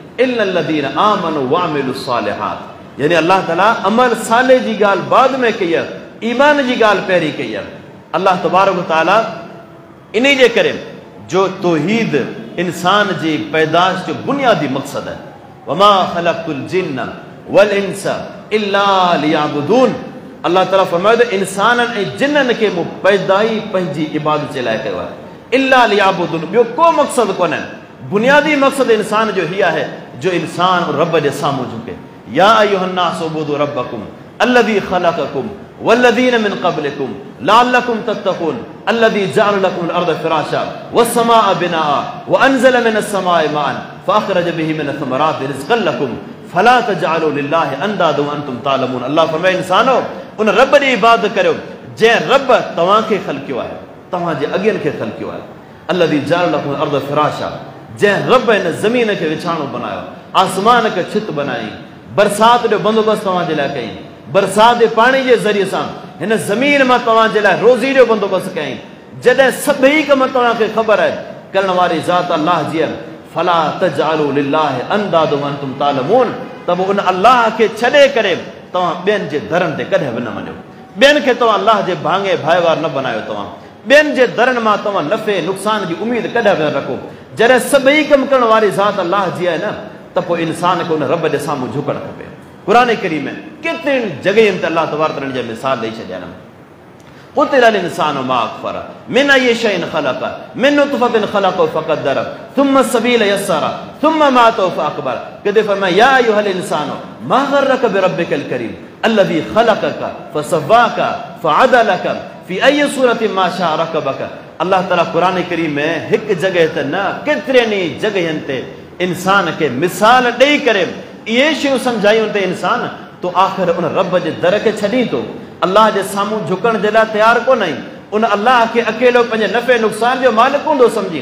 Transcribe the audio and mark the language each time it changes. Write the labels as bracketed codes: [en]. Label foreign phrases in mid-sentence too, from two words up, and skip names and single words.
[ar] إلا الذين آمنوا وعملوا الصالحات, [sd] यानी अलाह ताला अमल साले जी ॻाल्हि बाद में कई आहे, ईमान जी ॻाल्हि पहिरीं कई आहे। अलाह तबारक तआला इन जे करे जो तौहीद इंसान जी पैदाश जो बुनियादी मक़सदु आहे। [ar] وما خلقت الجن والإنس إلا ليعبدون. [sd] अलाह ताला फरमायो त इंसाननि ऐं जिन्ननि खे मूं पैदाई पंहिंजी इबादत जे लाइ कयो आहे। [ar] إلا ليعبدون, [sd] ॿियो को मक़सदु कोन्हे। बुनियादी मक़सदु इंसान जो हीअ आहे जो इंसान रब जे साम्हूं झुके। [ar] يا أيها الناس اعبدوا ربكم الذي خلقكم والذين من قبلكم لعلكم تتقون الذي جعل لكم الأرض فراشا والسماء بناء وأنزل من السماء ماء فأخرج به من الثمرات رزقا لكم فلا تجعلوا لله أندادا وأنتم تعلمون. [sd] अल्लाह फरमाए इंसानो उन रब जी इबादत करियो जंहिं रब तव्हांखे ख़लक़ियो आहे, तव्हांजे अॻियनि खे ख़लक़ियो आहे। [ar] الذي جعل لكم الأرض فراشا, [sd] जंहिं रब हिन ज़मीन खे विछाणो बनायो, आसमान खे छित बनाई, बरसात जो बंदोबस्तु तव्हांजे लाइ कई, बरसात जे पाणी जे ज़रिए सां हिन ज़मीन मां तव्हांजे लाइ रोज़ी जो बंदोबस्तु कयईं। जॾहिं सभई कम तव्हांखे ख़बर आहे करण वारी ज़ात अल्लाह जी आहे, [ar] فلا تجعلوا لله أندادا وأنتم تعلمون, [sd] त पोइ उन अल्लाह खे छॾे करे तव्हां ॿियनि जे दरनि ते कॾहिं बि न वञो। ॿियनि खे तव्हां अल्लाह जे भाङे भाइवार न बनायो। तव्हां ॿियनि जे दरनि मां तव्हां नफ़े नुक़सान जी उमेद कॾहिं बि न रखो। जॾहिं सभई कम करण वारी ज़ात अल्लाह जी आहे न, त पोइ इंसान खे उन रब जे साम्हूं झुकणु खपे। क़ुरान करीम में केतिरनि जॻहियुनि ते अल्लाह तबारक व तआला जा मिसाल ॾेई छॾिया आहिनि। [ar] قتل الانسان ما اكفر من اي شيء خلق من نطفه خلقه فقدر ثم السبيل يسر ثم ماته فاكبر [sd] كده فرمایا [ar] يا ايها الانسان ما غرك بربك الكريم الذي خلقك فسواك فعدلك في اي صوره ما شاء ركبك। [sd] अल्लाह ताला क़ुरान करीम में हिकु जॻह ते न केतिरनि जॻहियुनि ते इंसान खे मिसाल ॾेई करे इहे शयूं सम्झायूं ते इंसान तो आख़िर उन रब जे दर खे छॾी थो, अल्लाह जे साम्हूं झुकण जे लाइ तयारु कोन आई, उन अल्लाह खे अकेलो पंहिंजे नफ़े नुक़सान जो मालिक हूंदो सम्झी।